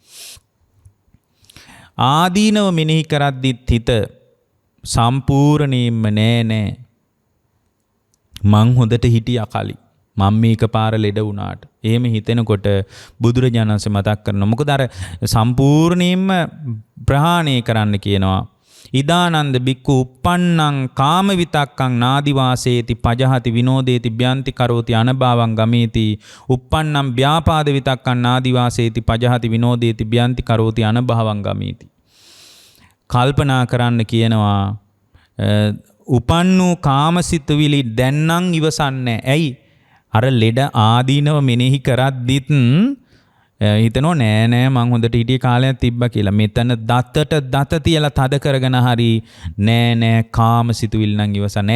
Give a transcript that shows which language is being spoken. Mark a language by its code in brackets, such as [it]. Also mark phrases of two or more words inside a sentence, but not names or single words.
[si] ආදීනව මෙනෙහි කරද්දිත් හිත සම්පූර්ණයෙන්ම නෑ මං හොඳට හිටියා කලින්. මම මේක පාර ලෙඩ වුණාට. එහෙම හිතෙනකොට බුදුරජාණන් වහන්සේ මතක් කරනවා. මොකද අර සම්පූර්ණයෙන්ම ප්‍රහාණය කරන්න කියනවා. [pi] ඉදානන්ද බික්කු uppannං කාම විතක්කං නාදි වාසේති පජහති විනෝදේති බ්‍යන්ති කරෝති අනභවං ගමේති uppannං ව්‍යාපාද විතක්කං නාදි වාසේති පජහති විනෝදේති බ්‍යන්ති කරෝති අනභවං ගමේති. [si] කල්පනා කරන්න කියනවා උපන්නු කාමසිතුවිලි දැන්නම් ඉවසන්නේ. ඇයි? අර ලෙඩ ආදීනව මෙනෙහි කරද්දිත් හිතනෝ නෑ මං හොඳට හිටිය කාලයක් තිබ්බා කියලා. මෙතන දත තියලා තද කරගෙන හරි නෑ කාමසිතුවිලි නම් ඉවසන්නේ.